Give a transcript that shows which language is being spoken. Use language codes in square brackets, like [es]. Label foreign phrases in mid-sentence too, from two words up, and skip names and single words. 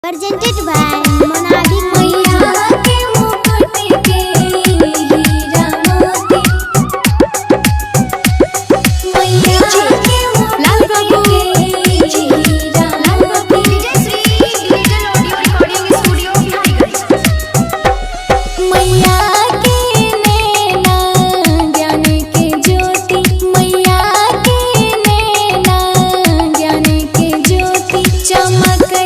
[en] presented by [hi] Monadi मैया के मुकुट के हीरा मोती मैया के मुकुट के हीरा मोती श्री [en] digital audio recording studio [hi] मैया के नैना ज्ञान के ज्योति मैया के नैना ज्ञान के ज्योति चमक